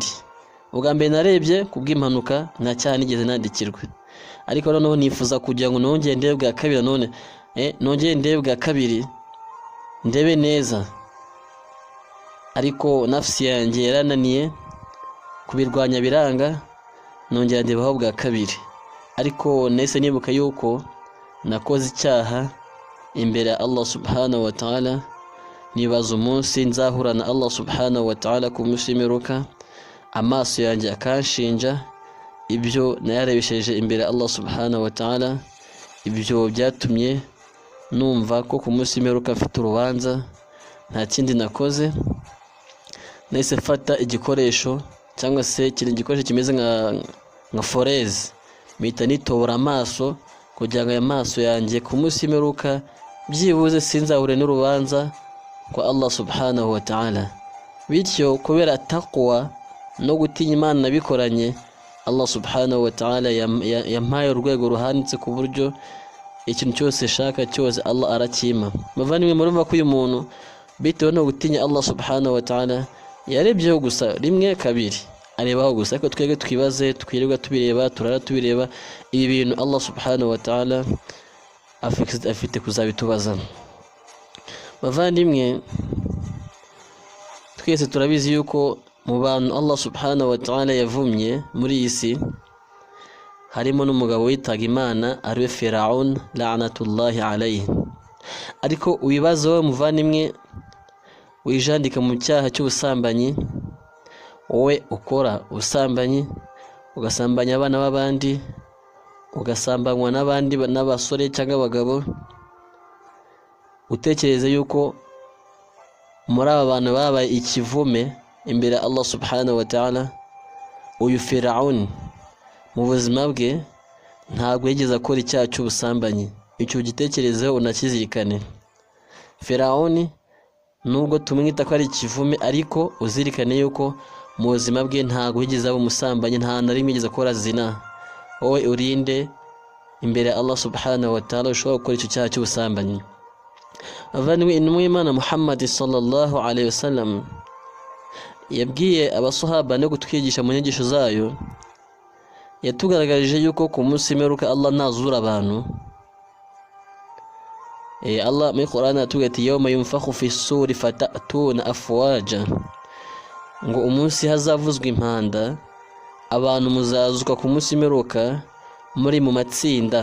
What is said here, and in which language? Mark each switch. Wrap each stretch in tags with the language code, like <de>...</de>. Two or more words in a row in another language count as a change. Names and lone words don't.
<rw>Ubwa mbere narebye kubw'impanuka, nta cyaha nigeze nandikirwa, ariko noneho nifuza kugira ngo nongere ndebe bwa kabiri, none nongere ndebe bwa kabiri, ndebe neza. Ariko nafsi yanjye yarananiye kubirwanya biranga, nongera ndebaho bwa kabiri. Ariko nahise nibuka yuko nakoze icyaha imbere ya Allah</rw> <ar>سبحانه وتعالى,</ar> <rw>nibaza umunsi nzahura na Allah</rw> <ar>سبحانه وتعالى</ar> <rw>ku munsi w'imperuka, amaso yanjye akanshinja ibyo nayarebesheje imbere ya Allah</rw> <ar>سبحانه وتعالى.</ar> <rw>Ibyo byatumye numva ko ku munsi w'imperuka mfite urubanza, nta kindi nakoze. Nahise mfata igikoresho cyangwa se igikoresho kimeze nka foreze, mpita nitobora amaso kugira ngo aya maso yanjye ku munsi w'imperuka byibuze sinzahure n'urubanza kwa Allah</rw> <ar>سبحانه وتعالى.</ar> <rw>Bityo kubera taqwa no gutinya Imana nabikoranye, Allah</rw> <ar>سبحانه وتعالى</ar> <rw>yampaye urwego ruhanitse ku buryo ikintu cyose shaka cyose Allah arakima. Bavandimwe, murumva ko uyu muntu bitewe no gutinya Allah</rw> <ar>سبحانه وتعالى</ar> <rw>yarebyeho gusa rimwe kabiri, arebaho gusa, ariko twebwe twibaze, twirirwa tubireba, turara tubireba, ibi bintu Allah</rw> <ar>سبحانه وتعالى</ar> <rw>afite kuzabitubaza. Bavandimwe, twese turabizi yuko mu bantu Allah</rw> <ar>سبحانه وتعالى</ar> <rw>yavumye muri iyi si harimo n'umugabo witaga Imana ariwe Firaun</rw> <ar>لعنة الله عليه.</ar> <rw>Ariko wibaza wowe muvandimwe wijandika mu cyaha cy'ubusambanyi, wowe ukora ubusambanyi, ugasambanya abana b'abandi, ugasambanywa n'abandi n'abasore cyangwa abagabo, utekereze yuko muri aba bantu babaye ikivume imbere Allah</rw> <ar>سبحانه وتعالى,</ar> <rw>uyu Firaun mu buzima bwe ntabwo yigeze akora icyaha cy'ubusambanyi. Icyo gitekerezeho unakizirikane. Firaun nubwo tumwita ko ari ikivume, ariko uzirikane yuko mu buzima bwe ntabwo yigeze aba umusambanyi, nta na rimwe yigeze akora zina. Wowe urinde imbere Allah</rw> <ar>سبحانه وتعالى</ar> <rw>ushobora gukora icyo cyaha cy'ubusambanyi. Avandimwe, intumwa y'Imana Muhammad</rw> <ar>صلى الله عليه وسلم</ar> <rw>yabwiye abasahaba no kutwigisha mu nyigisho zayo, yatugaragarije yuko ku munsi w'imperuka Allah nazura abantu. Allah muri Qur'an atubwira ati</rw> <ar>يوم ينفخ في الصور فتأتون أفواجا,</ar> <rw>ngo umunsi hazavuzwa impanda abantu muzazuka ku munsi w'imperuka muri mu matsinda.</rw>